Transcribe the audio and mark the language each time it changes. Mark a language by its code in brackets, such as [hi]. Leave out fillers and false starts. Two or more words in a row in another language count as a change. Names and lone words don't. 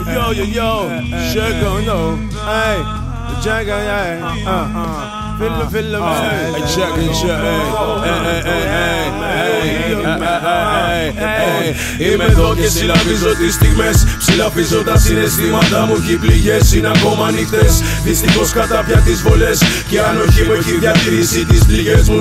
[en] yo, sugar, no, hey, Jagger, feel the man, hey, check, [el] είμαι εδώ και συλλαβίζω τις στιγμές, ψηλαφίζω τα συναισθήματα μου κι οι πληγές είναι ακόμα ανοιχτές. Δυστυχώς κατάπια τις βολές και ανοχή μου έχει διατηρήσει τις πληγές μου.